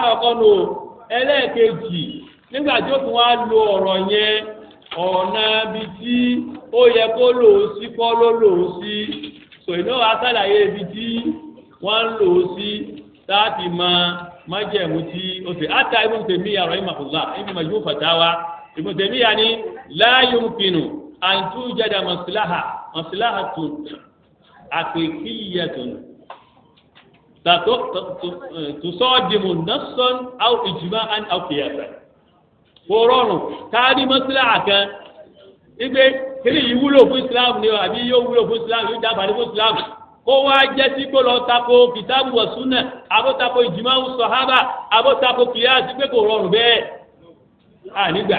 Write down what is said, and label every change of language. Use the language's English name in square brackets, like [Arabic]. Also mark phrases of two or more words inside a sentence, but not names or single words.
[Yoruba] ọkọ nù ẹlẹ́ẹ̀kejì nígbà tí ó tún wá lo ọ̀rọ̀ yẹn ọ̀nà bíi tí ó yẹ kó lò ó sí kọ́ ló lò ó sí ìná asálàyé ibi tí wọ́n ń lò ó sí láti májẹ̀mú tí ó sì áta Ibn Taymiyyah rahimahullah ibi Majmu' Fatawa Ibn Taymiyyah ní [Arabic] لا يمكن أن توجد مصلحة حقيقية تصادم نصا أو إجماعا أو قياسا. [Yoruba] kò rọrùn káàdì maslaha kan igbe kiri yìí wúlò fún Islam ni àbí yóò wúlò fún Islam yóò dábàá fún Islam kó wá jẹ́ sí kó lọ tako kìtàbù wa sunnah àbó tako ìjìmáwù sọ̀hábà àbó tako kìyàsí pé kò rọrùn bẹ́ẹ̀ nígbà.